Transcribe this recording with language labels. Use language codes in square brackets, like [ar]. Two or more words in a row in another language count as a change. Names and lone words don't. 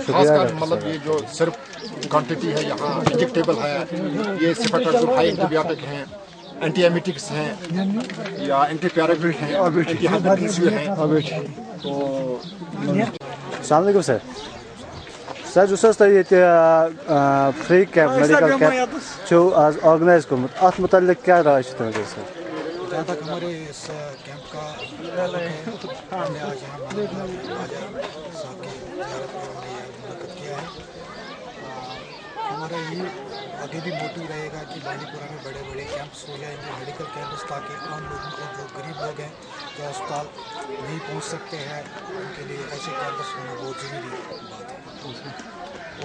[ur] خاص کر یہ جو صرف کوانٹٹی ہے یہاں انجیکٹیبل ہے، یہ سفیٹازول ہائی اینٹی ہیں، [en] anti emetics [ur] ہیں یا اینٹی پیراگریٹ ہیں، [en] anti hypertensive [ur] ہیں. تو [ks] السلام علیکم سر یُس حظ تۄہہِ ییٚتہِ [en] free camp medical camp [ks] چھُو آز آرگنایز کوٚرمُت اَتھ متعلق کیٛاہ راے چھِ تُہٕنٛز سر؟ [ur] جہاں تک ہمارے اس کیمپ کا ہم نے آج یہاں صاحب کی زیارت میں ہم نے یہ منعقد کیا ہے. ہمارا یہ آگے بھی موٹو رہے گا کہ بانڈی پورہ میں بڑے بڑے کیمپس ہو جائیں گے، [en] medical camps, [ur] تاکہ عام لوگوں کو جو غریب لوگ ہیں جو اسپتال نہیں پہنچ سکتے ہیں ان کے لیے ایسے کیمپس ہونا بہت ضروری بات ہے.